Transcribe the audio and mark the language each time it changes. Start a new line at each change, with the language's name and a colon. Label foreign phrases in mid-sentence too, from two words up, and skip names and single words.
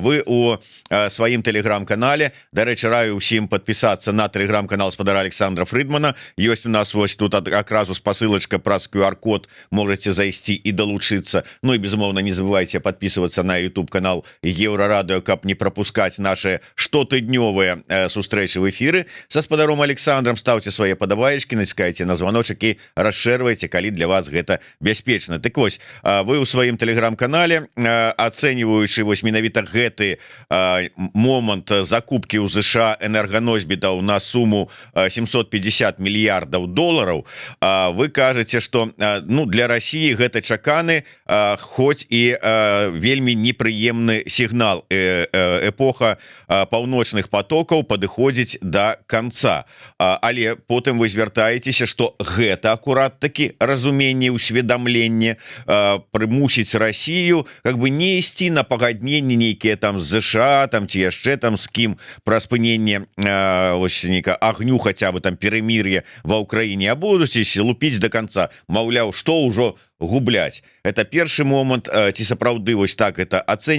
Belarusian: Вы у сваім телеграм-канале, дарэчы, раю ўсім подпісацца на телеграм-канал спадара Александра Фридмана. Ёсць у нас вось тут акразу спасылачка праз QR-код, можете зайсці і далучыцца. Ну і безумоўна, не забывайте
Russian: подписываться на
Belarusian: YouTube канал Еўрарадыё, каб не пропускаць наши штотыднёвыя сустрэчы
Russian: в эфиры со
Belarusian: спадаром Александром.
Russian: Ставьте свои
Belarusian: падабаечки, націскайте на звоночек і расшэрвайце, калі для вас гэта бяспечна. Так вось, вы ў сваім телеграм-канале, ацэньваючы вось менавіта гэты момант закупки ў ЗША энерганосьбітаў на суму 750 мільярдаў долараў, вы кажаце, што ну, для России гэта чаканы, хоць і вельмі непрыемны сігнал. Эпоха паўночных потокаў падыходзіць да конца. Але потым вы звяртаецеся, што гэта акурат такі разуменне, усведамленне прымусіць Россию
Russian: как бы
Belarusian: не ісці на пагадненне нейкія там з ЗША, там ці яшчэ там з кім пра спыненне агню, хаця бы там перемир'е ва Ўкраіне, а будуць лупіць до конца, маўляў, што ўжо губляць. Это першы момант, ці сапраўды вось так это ацэньваецца.